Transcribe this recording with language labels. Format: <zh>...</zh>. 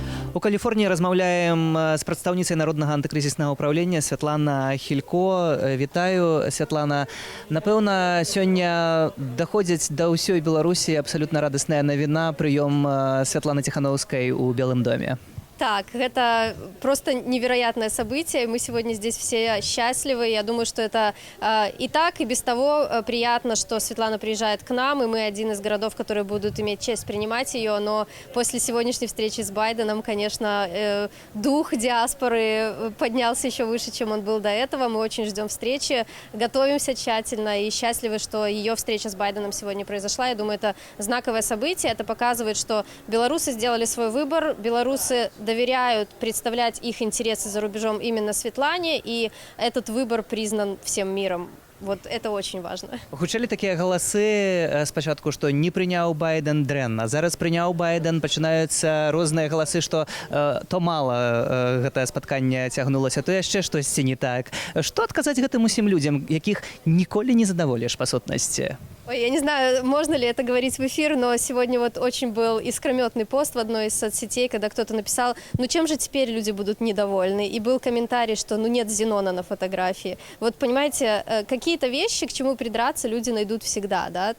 <be>У Каліфорніі размаўляем з прадстаўніцай народнага антыкрызіснага ўправлення Святлана Хілько. Вітаю, Святлана. Напэўна, сёння даходзіць да ўсёй Беларусі абсалютна радасная навіна, прыём Святланы Ціхановскай у Белым доме.</be> <ru>Так, это просто невероятное событие. Мы сегодня здесь все счастливы. Я думаю, что это и так, и без того приятно, что Светлана приезжает к нам, и мы один из городов, которые будут иметь честь принимать ее. Но после сегодняшней встречи с Байденом, конечно, дух диаспоры поднялся еще выше, чем он был до этого. Мы очень ждем встречи, готовимся тщательно и счастливы, что ее встреча с Байденом сегодня произошла. Я думаю, это знаковое событие. Это показывает, что белорусы сделали свой выбор, белорусы доверяют представлять их интересы за рубежом именно Светлане, и этот выбор признан всем миром. Вот это очень важно.</ru> <be>Гучалі такія галасы спачатку, што не прыняў Байден дрэнна. Зараз прыняў Байден, пачынаюцца розныя галасы, што то мала гэтае спатканне цягнулася, то яшчэ штосьці не так. Што адказаць гэтым усім людзям, якіх ніколі не задаволіш па сутнасці?</be> <ru>Ой, я не знаю, можно ли это говорить в эфир, но сегодня вот очень был искрометный пост в одной из соцсетей, когда кто-то написал, ну чем же теперь люди будут недовольны? И был комментарий, что ну нет Зенона на фотографии. Вот понимаете, какие-то вещи, к чему придраться, люди найдут всегда, да?</ru>